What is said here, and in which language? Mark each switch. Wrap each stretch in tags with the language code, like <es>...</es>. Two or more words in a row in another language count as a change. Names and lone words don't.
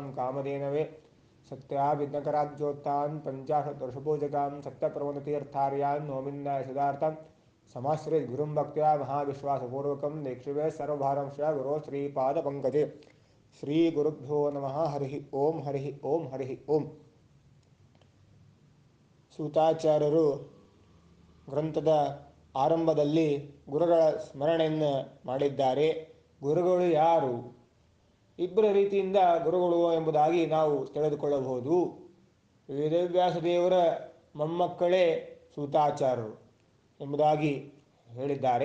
<sa>कामधेनवे सत्याभिज्ञकराब्जोत्थान् पञ्चाशद्वर्षपूजकां सप्तप्रवणतीर्थार्यान् नौमिन्नाय सदार्थं समाश्रित गुरुं भक्त्या महाविश्वासपूर्वकं दीक्षिवे सर्वभारंश्च गुरो श्रीपादपङ्कजे श्रीगुरुभ्यो नमः हरिः ओं हरिः ओं</sa> <kn>ಸೂತಾಚಾರ್ಯರು ಗ್ರಂಥದ ಆರಂಭದಲ್ಲಿ ಗುರುಗಳ ಸ್ಮರಣೆಯನ್ನು ಮಾಡಿದ್ದಾರೆ. ಗುರುಗಳು ಯಾರು? ಇಬ್ಬರ ರೀತಿಯಿಂದ ಗುರುಗಳು ಎಂಬುದಾಗಿ ನಾವು ತಿಳಿದುಕೊಳ್ಳಬಹುದು. ವೇದವ್ಯಾಸ ದೇವರ ಮೊಮ್ಮಕ್ಕಳೇ ಸೂತಾಚಾರ್ಯರು ಎಂಬುದಾಗಿ ಹೇಳಿದ್ದಾರೆ.</kn>